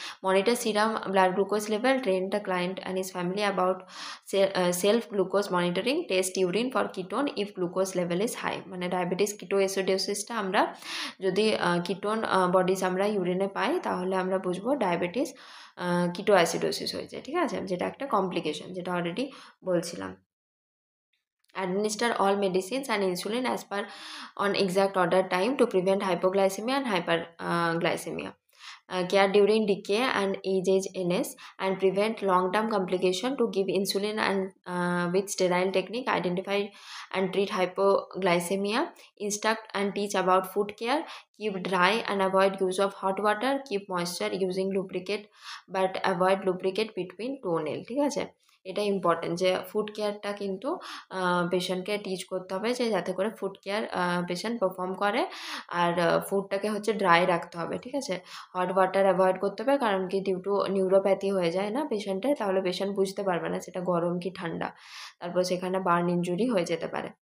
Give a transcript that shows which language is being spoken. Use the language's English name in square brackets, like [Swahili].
[English] Monitor serum blood glucose level, train the client and his family about self glucose monitoring, test urine for ketone if glucose level is high. [Bangla] মানে diabetes কিটোএসিডোসিসটা আমরা যদি ketone bodies আমরা ইউরিনে পাই, তাহলে আমরা বুঝবো diabetes ketoacidosis হয়েছে। ঠিক আছে, যেটা একটা কমপ্লিকেশন, যেটা অলরেডি বলছিলাম। [English] Administer all medicines and insulin as per on exact order time to prevent hypoglycemia and hyperglycemia. Care during decay and age NS and prevent long-term complication to give insulin and with sterile technique, identify and treat hypoglycemia, instruct and teach about foot care, keep dry and avoid use of hot water, keep moisture using lubricate but avoid lubricate between toenail। [Bangla] ঠিক আছে, এটা important যে food কেয়ারটা কিন্তু পেশেন্টকে teach করতে হবে, যে যাতে করে ফুড কেয়ার পেশেন্ট পারফর্ম করে, আর ফুডটাকে হচ্ছে ড্রাই রাখতে হবে। ঠিক আছে, হট ওয়াটার অ্যাভয়েড করতে হবে, কারণ কি [English] due to neuropathy [Bangla] হয়ে যায় না পেশেন্টের, তাহলে পেশেন্ট বুঝতে পারবে না সেটা গরম কি ঠান্ডা, তারপর সেখানে বার্ন ইনজুরি হয়ে যেতে পারে।